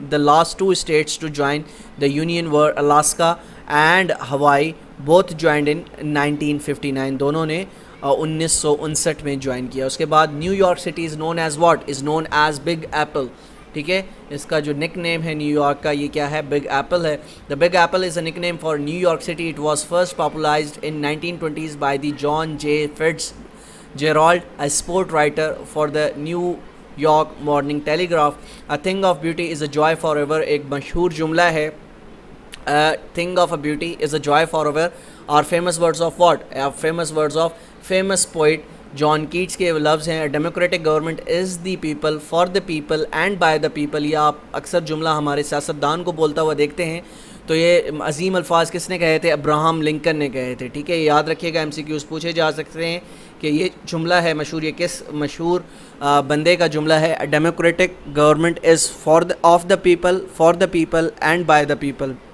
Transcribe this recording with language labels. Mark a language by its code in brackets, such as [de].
[en] The last 2 states to join the union were Alaska and Hawaii both joined in 1959. [ur] دونوں نے 1959 میں جوائن کیا. [en] اس کے بعد New York city is known as what? Is known as big apple. [ur] ٹھیک ہے, اس کا جو نک نیم ہے نیو یارک کا یہ کیا ہے؟ بگ ایپل ہے. [en] The big apple is a nickname for New York city. It was first popularised in 1920s by the John J Fitzgerald, a sport writer for the New York morning telegraph. A thing of beauty is a joy for ever [ur] ایک مشہور جملہ ہے. [en] Thing of a beauty is a joy for ever are famous words of what? Famous words of famous poet John Keats [ur] کے لفظ ہیں. [en] Democratic government is the people for the people and by the people. [ur] یہ آپ اکثر جملہ ہمارے سیاستدان کو بولتا ہوا دیکھتے ہیں. تو یہ عظیم الفاظ کس نے کہے تھے؟ ابراہم لنکن نے کہے تھے. ٹھیک ہے, یاد رکھیے گا, MCQs پوچھے جا سکتے ہیں کہ یہ جملہ ہے مشہور, یہ کس مشہور بندے کا جملہ ہے؟ [en] democratic government is of the people [ur] for the people and by the people.